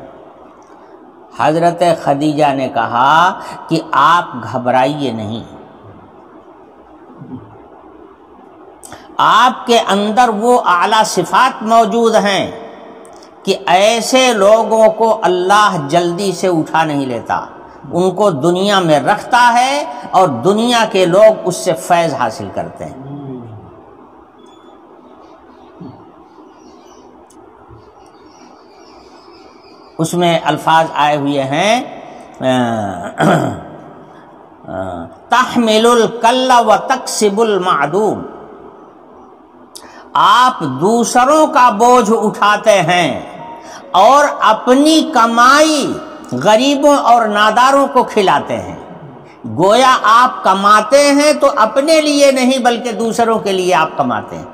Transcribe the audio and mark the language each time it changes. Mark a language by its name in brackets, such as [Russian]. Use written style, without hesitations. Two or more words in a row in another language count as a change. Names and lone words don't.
[Urdu] حضرت خدیجہ نے کہا کہ آپ گھبرائیے نہیں، آپ کے اندر وہ اعلیٰ صفات موجود ہیں کہ ایسے لوگوں کو اللہ جلدی سے اٹھا نہیں لیتا، ان کو دنیا میں رکھتا ہے اور دنیا کے لوگ اس سے فیض حاصل کرتے ہیں۔ اس میں الفاظ آئے ہوئے ہیں [Arabic] تحمل الکل و تکسب المعدوم، [Urdu] آپ دوسروں کا بوجھ اٹھاتے ہیں اور اپنی کمائی غریبوں اور ناداروں کو کھلاتے ہیں۔ گویا آپ کماتے ہیں تو اپنے لیے نہیں بلکہ دوسروں کے لیے آپ کماتے ہیں۔